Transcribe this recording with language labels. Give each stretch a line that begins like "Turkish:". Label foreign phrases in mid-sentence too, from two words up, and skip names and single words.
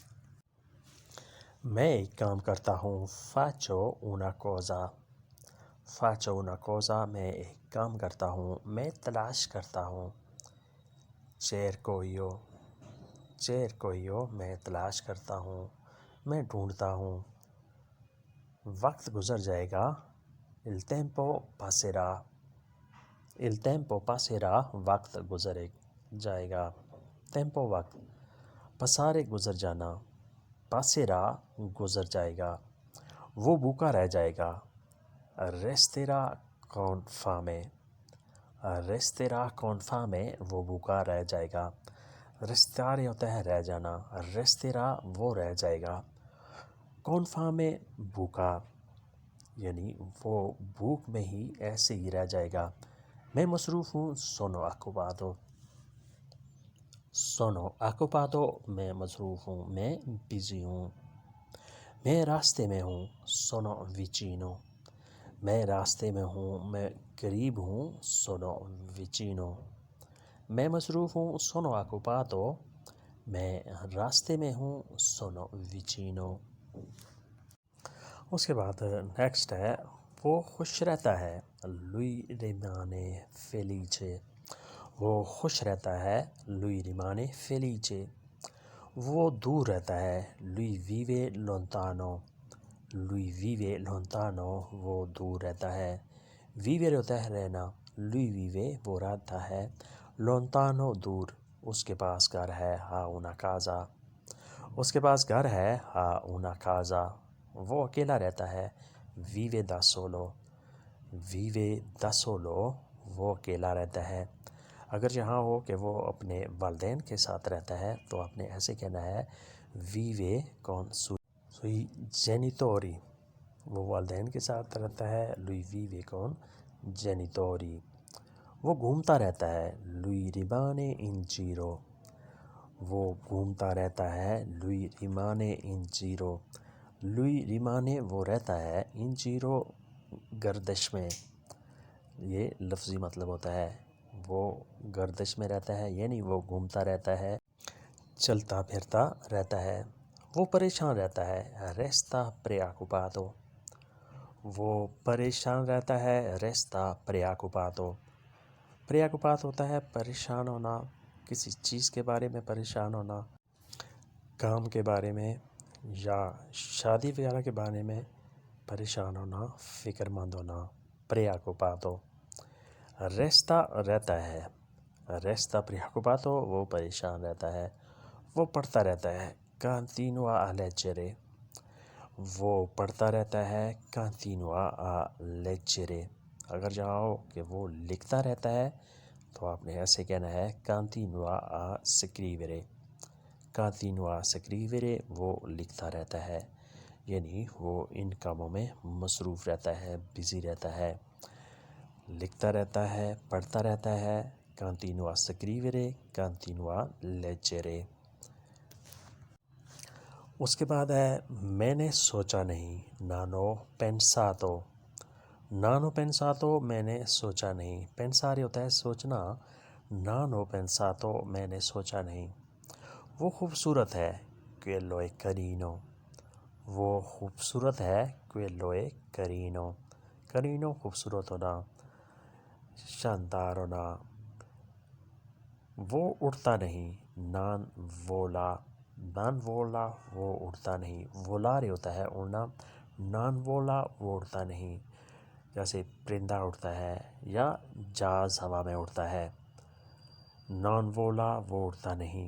Urdu: میں ایک کام کرتا ہوں،
Italian: faccio una cosa. faccio una cosa
Urdu: میں ایک کام کرتا ہوں، میں تلاش کرتا ہوں، چیرکوئیو۔ چیرکوئیو میں تلاش کرتا ہوں، میں ڈھونڈتا ہوں۔ وقت گزر جائے گا،
Italian: il tempo passerà۔ il tempo passerà
Urdu: وقت گزر جائے گا، ٹیمپو وقت۔ پسارے گزر جانا، passerà گزر جائے گا، وہ بھوکا رہ جائے گا،
Italian: resterà con fame۔ resterà con fame
Urdu: وہ بھوکا رہ جائے گا، restare ہوتا ہے رہ جانا، resterà وہ رہ جائے گا،
Italian: con fame
Urdu: بھوکا، یعنی وہ بھوک میں ہی ایسے ہی رہ جائے گا۔ میں مصروف ہوں،
Italian: sono occupato۔ sono occupato
Urdu: میں مصروف ہوں، میں بزی ہوں۔ میں راستے میں ہوں،
Italian: sono vicino۔
Urdu: میں راستے میں ہوں، میں قریب ہوں،
Italian: sono vicino۔
Urdu: میں مصروف ہوں،
Italian: sono occupato۔
Urdu: میں راستے میں ہوں،
Italian: sono vicino۔
Urdu: اس کے بعد نیکسٹ ہے، وہ خوش رہتا ہے،
Italian: lui rimane felice۔
Urdu: وہ خوش رہتا ہے،
Italian: lui rimane felice۔
Urdu: وہ دور رہتا ہے،
Italian: lui vive lontano۔ lui vive lontano
Urdu: وہ دور رہتا ہے، vivere ہوتا ہے رہنا،
Italian: lui vive
Urdu: وہ رہتا ہے، lontano دور، اس کے پاس گھر ہے،
Italian: ha una casa۔
Urdu: اس کے پاس گھر ہے،
Italian: ha una casa۔
Urdu: وہ اکیلا رہتا ہے،
Italian: vive da solo۔ vive da solo
Urdu: وہ اکیلا رہتا ہے۔ اگر جہاں ہو کہ وہ اپنے والدین کے ساتھ رہتا ہے تو آپ نے ایسے کہنا ہے
Italian: vive con sui genitori۔
Urdu: وہ والدین کے ساتھ رہتا ہے،
Italian: lui vive con genitori۔
Urdu: وہ گھومتا رہتا ہے،
Italian: lui rimane in giro۔
Urdu: وہ گھومتا رہتا ہے،
Italian: lui rimane in giro۔ lui rimane
Urdu: وہ رہتا ہے،
Italian: in giro
Urdu: گردش میں، یہ لفظی مطلب ہوتا ہے، وہ گردش میں رہتا ہے، یعنی وہ گھومتا رہتا ہے، چلتا پھرتا رہتا ہے۔ وہ پریشان رہتا ہے،
Italian: resta preoccupato۔
Urdu: وہ پریشان رہتا ہے،
Italian: resta preoccupato۔
Urdu: preoccupato ہوتا ہے پریشان ہونا، کسی چیز کے بارے میں پریشان ہونا، کام کے بارے میں یا شادی وغیرہ کے بارے میں پریشان ہونا، فکر مند ہونا، preoccupato۔ resta رہتا ہے،
Italian: resta preoccupato
Urdu: وہ پریشان رہتا ہے۔ وہ پڑھتا رہتا ہے،
Italian: continua a leggere۔
Urdu: وہ پڑھتا رہتا ہے،
Italian: continua a leggere۔
Urdu: اگر جہاں ہو کہ وہ لکھتا رہتا ہے تو آپ نے ایسے کہنا ہے
Italian: continua a scrivere, continua scrivere,
Urdu: وہ لکھتا رہتا ہے، یعنی وہ ان کاموں میں مصروف رہتا ہے، بزی رہتا ہے، لکھتا رہتا ہے، پڑھتا رہتا ہے۔
Italian: continua scrivere, continua leggere.
Urdu: اس کے بعد ہے میں نے سوچا نہیں،
Italian: non ho pensato, non ho pensato
Urdu: میں نے سوچا نہیں، پینسارے ہوتا ہے سوچنا،
Italian: non ho pensato
Urdu: میں نے سوچا نہیں۔ وہ خوبصورت ہے،
Italian: quello è carino،
Urdu: وہ خوبصورت ہے،
Italian: quello è carino، carino
Urdu: خوبصورت ہونا، شاندار ہونا۔ وہ اڑتا نہیں،
Italian: non vola, non vola
Urdu: وہ اڑتا نہیں، وولارے ہوتا ہے اڑنا،
Italian: non vola
Urdu: وہ اڑتا نہیں، جیسے پرندہ اڑتا ہے یا جہاز ہوا میں اڑتا ہے،
Italian: non vola
Urdu: وہ اڑتا نہیں۔